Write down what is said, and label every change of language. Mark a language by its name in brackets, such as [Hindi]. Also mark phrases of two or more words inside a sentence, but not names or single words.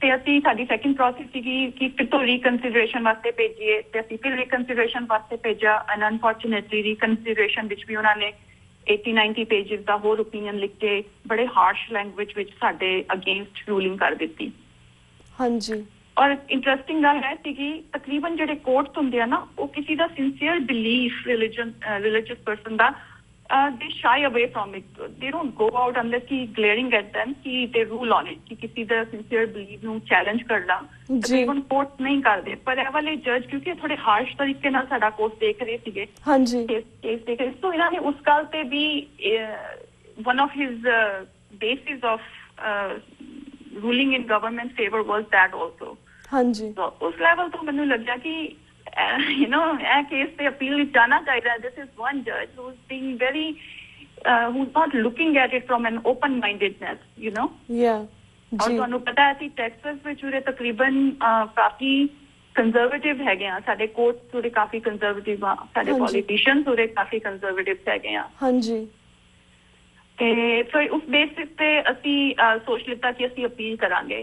[Punjabi] ਤੇ ਅਸੀਂ ਸਾਡੀ [English] second process [Punjabi] ਸੀਗੀ ਕਿ ਫਿਰ ਤੋਂ ਰੀਕਨਸੀਡਰੇਸ਼ਨ ਵਾਸਤੇ ਭੇਜੀਏ ਤੇ ਅਸੀਂ ਫਿਰ ਰੀਕਨਸੀਡਰੇਸ਼ਨ ਵਾਸਤੇ ਭੇਜਿਆ [English] and unfortunately reconsideration [Punjabi] ਵਿੱਚ ਵੀ ਉਹਨਾਂ ਨੇ 80-90 ਪੇजेस ਦਾ ਹੋਰ ਓਪੀਨੀਅਨ ਲਿਖ ਕੇ ਬੜੇ [English] harsh language [Punjabi] ਵਿੱਚ ਸਾਡੇ [English] against ruling [Punjabi] ਕਰ ਦਿੱਤੀ। ਹਾਂਜੀ। ਔਰ ਇੰਟਰਸਟਿੰਗ ਗੱਲ ਹੈ ਕਿ ਤਕਰੀਬਨ ਜਿਹੜੇ ਕੋਰਟਸ ਹੁੰਦੇ ਆ ਨਾ ਉਹ ਕਿਸੇ ਦਾ [English] sincere belief religious person [Punjabi] ਦਾ [English] they shy away from it. They don't go out unless he glaring at them ਕਿ they rule on it [Punjabi] ਕਿ ਕਿਸੇ ਦਾ ਸਿੰਸੀਅਰ ਬਿਲੀਫ ਨੂੰ ਚੈਲੰਜ ਕਰਨਾ ਤਕਰੀਬਨ ਕੋਰਟ ਨਹੀਂ ਕਰਦੇ। ਪਰ ਇਹ ਵਾਲੇ ਜੱਜ ਕਿਉਂਕਿ ਥੋੜੇ ਹਾਰਸ਼ ਤਰੀਕੇ ਨਾਲ ਸਾਡਾ ਕੋਰਸ ਦੇਖ ਰਹੇ ਸੀਗੇ ਹਾਂਜੀ ਕੇਸ ਦੇਖ ਰਹੇ ਸੋ ਇਹਨਾਂ ਨੇ ਉਸ ਗੱਲ ਤੇ ਵੀ [English] one of his basis of ruling in government favor was that also। [Punjabi] ਹਾਂਜੀ so ਉਸ ਲੈਵਲ ਤੋਂ ਮੈਨੂੰ ਲੱਗਿਆ ਕਿ [English] you know [Punjabi] ਇਹ ਕੇਸ ਤੇ ਅਪੀਲ ਵਿੱਚ ਜਾਣਾ ਚਾਹੀਦਾ। [English] this is one judge who's being very who's not looking at it from an open mindedness you know yeah [Punjabi] ਔਰ ਤੁਹਾਨੂੰ ਪਤਾ ਹੈ ਕਿ ਟੈਕਸਸ ਵਿੱਚ ਉਰੇ ਤਕਰੀਬਨ ਕਾਫੀ ਕੰਜ਼ਰਵੇਟਿਵ ਹੈਗੇ ਆ ਸਾਡੇ ਕੋਰਟ ਥੋੜੇ ਕਾਫੀ ਕੰਜ਼ਰਵੇਟਿਵ ਆ ਸਾਡੇ ਪੋਲੀਟੀਸ਼ੀਅਨਸ ਉਰੇ ਕਾਫੀ ਕੰਜ਼ਰਵੇਟਿਵ ਹੈਗੇ ਆ। ਹਾਂਜੀ ਤੇ ਫਿਰ ਉਸ ਬੇਸਿਸ ਤੇ ਅਸੀਂ ਸੋਚ ਲਿੱਤਾ ਕਿ ਅਸੀਂ ਅਪੀਲ ਕਰਾਂਗੇ।